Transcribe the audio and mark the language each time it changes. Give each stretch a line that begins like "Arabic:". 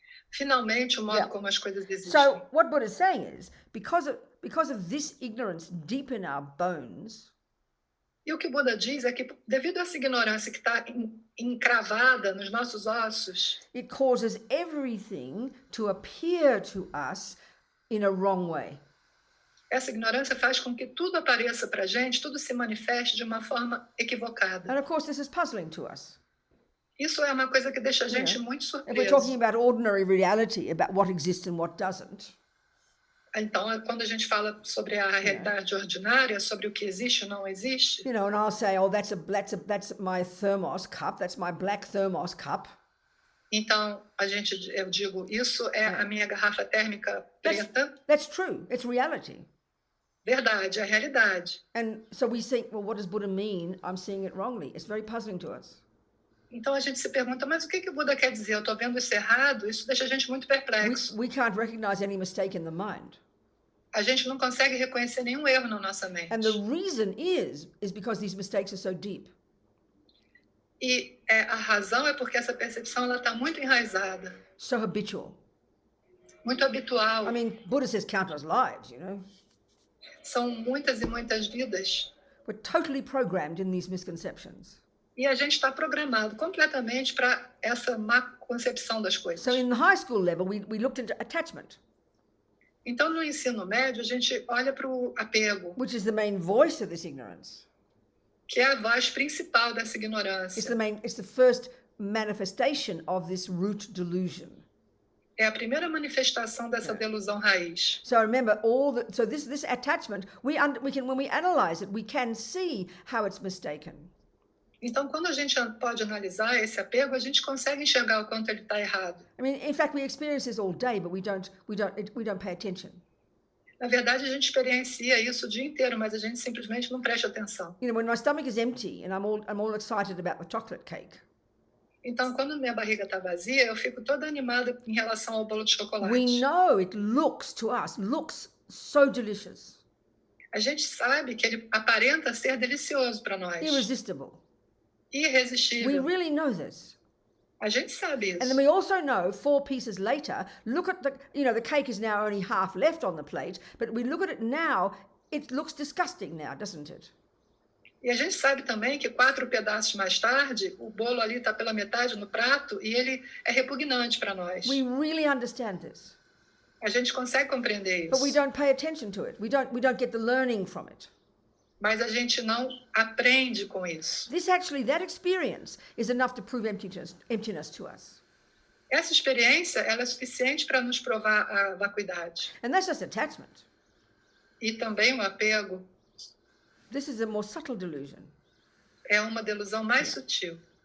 Portuguese: Finalmente, o modo como as coisas existem.
English: So what Buddha is saying is, because of this ignorance deep in our bones.
Portuguese: E o que o Buda diz é que, devido a essa ignorância que está encravada nos nossos ossos,
English: it causes everything to appear to us in a wrong way.
Portuguese: Essa ignorância faz com que tudo apareça para a gente, tudo se manifeste de uma forma equivocada.
English: And of course, this is puzzling to us.
Portuguese: Isso é uma coisa que deixa a gente muito
English: If we're
Portuguese: surpreso.
English: talking about ordinary reality, about what exists and what doesn't.
Portuguese: Então, quando a gente fala sobre a realidade ordinária, sobre o que existe ou não existe,
English: And I'll say, oh, that's my thermos cup. That's my black thermos cup.
Portuguese: então eu digo, isso é a minha garrafa térmica preta.
English: That's true. It's reality.
Portuguese: Verdade, é a realidade.
English: And so we think, well, what does Buddha mean? I'm seeing it wrongly. It's very puzzling to us.
Portuguese: Então a gente se pergunta, mas o que o Buda quer dizer? Eu estou vendo isso errado? Isso deixa a gente muito perplexo.
English: We can't recognize any mistake in the mind.
Portuguese: A gente não consegue reconhecer nenhum erro na nossa mente.
English: And the reason is because these mistakes are so deep.
Portuguese: E a razão é porque essa percepção ela está muito enraizada.
English: So habitual.
Portuguese: Muito habitual.
English: I mean, Buddha says countless lives,
Portuguese: São muitas e muitas vidas.
English: We're totally programmed in these misconceptions.
Portuguese: E a gente está programado completamente para essa má concepção das coisas.
English: So in the high school level, we looked into attachment,
Portuguese: Então, no ensino médio, a gente olha para o apego,
English: which is the main voice of this ignorance.
Portuguese: que é a voz principal dessa ignorância.
English: It's the first manifestation of this root delusion.
Portuguese: É a primeira manifestação dessa delusão raiz.
English: So remember, this attachment, when we analyze it, we can see how it's mistaken.
Portuguese: Então, quando a gente pode analisar esse apego, a gente consegue enxergar o quanto ele está errado.
English: I mean, in fact, we experience this all day, but we don't pay attention.
Portuguese: Na verdade, a gente experiencia isso o dia inteiro, mas a gente simplesmente não presta atenção.
English: You know, when my stomach is empty and I'm all excited about the chocolate cake.
Portuguese: Então, quando minha barriga está vazia, eu fico toda animada em relação ao bolo de chocolate.
English: We know it looks so delicious.
Portuguese: A gente sabe que ele aparenta ser delicioso para nós.
English: Irresistible. We
Portuguese: Irresistível.
English: really know this.
Portuguese: A gente sabe isso.
English: And then we also know 4 pieces later, look at the cake is now only half left on the plate, but we look at it now, it looks disgusting now, doesn't it?
Portuguese: E a gente sabe também que 4 pedaços mais tarde, o bolo ali está pela metade no prato e ele é repugnante para nós.
English: We really understand this.
Portuguese: A gente consegue compreender
English: But we
Portuguese: isso.
English: don't pay attention to it. We don't get the learning from it.
Portuguese: Mas a gente não aprende com isso.
English: That experience is enough to prove emptiness to us.
Portuguese: Essa experiência, ela é suficiente para nos provar a vacuidade.
English: And that's just attachment.
Portuguese: E também o apego
English: This is a more subtle delusion.
Portuguese: é uma delusão mais sutil.